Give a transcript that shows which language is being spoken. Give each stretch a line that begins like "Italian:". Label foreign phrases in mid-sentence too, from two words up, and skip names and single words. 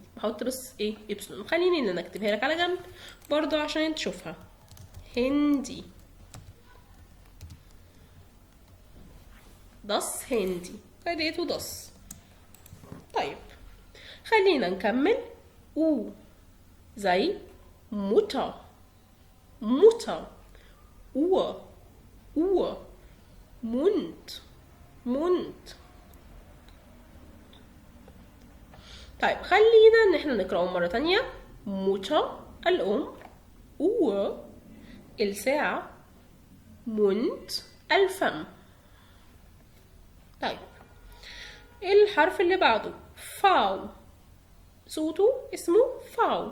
Arabic: بحط بس ايه ابسلون، خليني ان انا اكتبها لك على جنب برضو عشان تشوفها. هندي.
German: das Hände,
Arabic: اديته داس. طيب خلينا نكمل. او زي Mutter.
German: Mutter. Uhr. Uhr. Mund. Mund.
Arabic: طيب خلينا ان احنا نقرأهم مرة تانية. Mutter الأم. Uhr الساعة. Mund الفم. طيب الحرف اللي بعده فاو، صوته اسمه فاو.